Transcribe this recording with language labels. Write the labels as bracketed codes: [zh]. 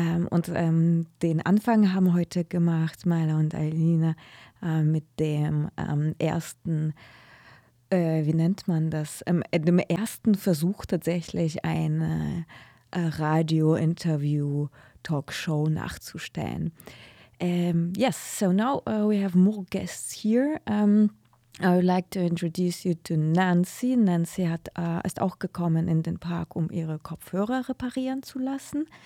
[de] Und den Anfang haben heute gemacht Maila und Aylina mit dem ersten, wie nennt man das, dem ersten Versuch tatsächlich eine Radio-Interview-Talkshow nachzustellen. [en] Yes, so now we have more guests here. I would like to introduce you to Nancy. [de] Nancy hat, ist auch gekommen in den Park, um ihre Kopfhörer reparieren zu lassen.